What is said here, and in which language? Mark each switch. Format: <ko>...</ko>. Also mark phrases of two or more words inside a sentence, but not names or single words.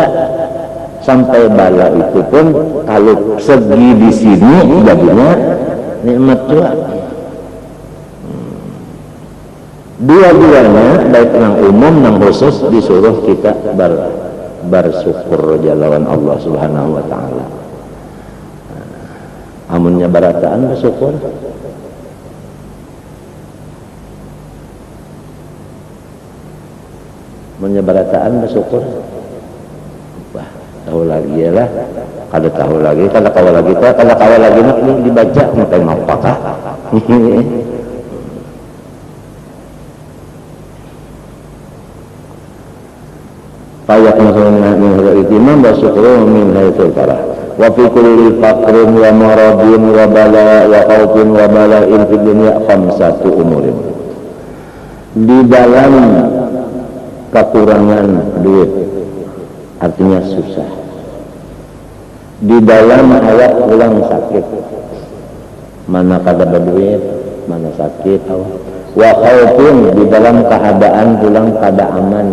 <id>Sampai bala itu pun kalau segi di sini jadinya nikmat juga. Dua-duanya baik yang umum yang khusus disuruh kita bersyukur jalan Allah</id> <ar>سبحانه وتعالى.</ar> <bjn>Amunnya barataan bersyukur. Menyebarataan bersyukur. Wah, tahu lagi ya lah. Kalau tahu lagi ini dibaca makai apakah? Payak maksudnya</bjn> <ar>من الاهتمام والشكر من حيث الفرح. وفي كل فقر ومرض وبلاء وخوف وبلاء في الدنيا خمسة أمور.</ar> <id>Di dalam kekurangan duit artinya susah. Di dalam ayat ulang sakit.</id> <bjn>Mana kada berduit, mana sakit.</bjn> <ar>وخوف</ar> <bjn>di dalam keadaan pulang kada aman.</bjn>